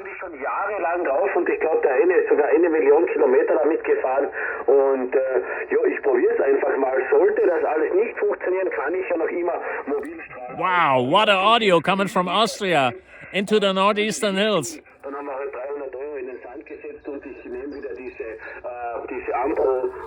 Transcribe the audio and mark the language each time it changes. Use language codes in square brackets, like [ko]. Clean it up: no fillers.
[de] schon jahrelang drauf und ich glaube, der eine ist sogar 1 Million Kilometer damit gefahren und ja, ich probiere es einfach mal. Sollte das alles nicht funktionieren, kann ich ja noch immer mobil strahlen. [en] Wow, what an audio coming from Austria into the northeastern hills. [de] Dann haben wir halt 300 Euro in den Sand gesetzt und ich nehme wieder diese Ampel.